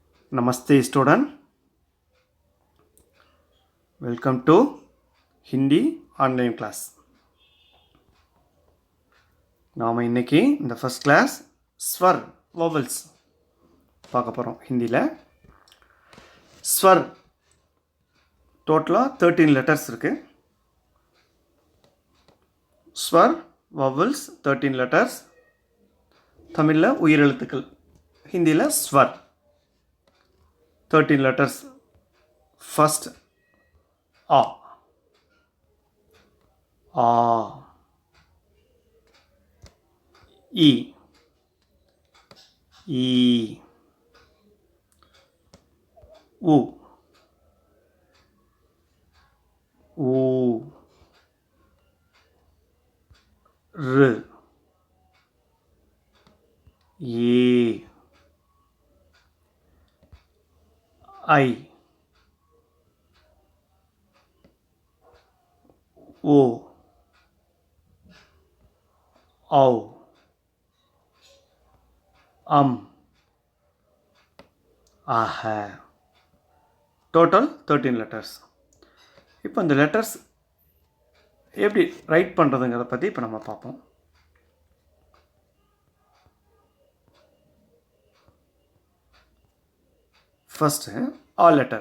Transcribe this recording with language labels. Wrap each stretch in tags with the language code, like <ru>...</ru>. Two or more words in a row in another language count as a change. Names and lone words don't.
<en>Namaste student, welcome to Hindi online class.</en> <ta>நாம இன்னைக்கு இந்த</ta> <en>first class</en> <ta>ஸ்வர் vowels பார்க்க போறோம் ஹிந்தில. ஸ்வர் டோட்டலா 13 லெட்டர்ஸ் இருக்கு. ஸ்வர் vowels 13 லெட்டர்ஸ். தமிழ்ல உயிரெழுத்துக்கள், ஹிந்தில ஸ்வர் 13 letters.</ta> <en>First A, A, E, E, U, U, R, E, I, O, O,</en> <ta>ஆஹா.</ta> <en>total 13 letters.</en> <ta>இப்போ இந்த லெட்டர்ஸ் எப்படி ரைட் பண்ணுறதுங்கிறத பற்றி இப்போ நம்ம பார்ப்போம். ஃபஸ்ட்டு ஆ லெட்டர்.</ta>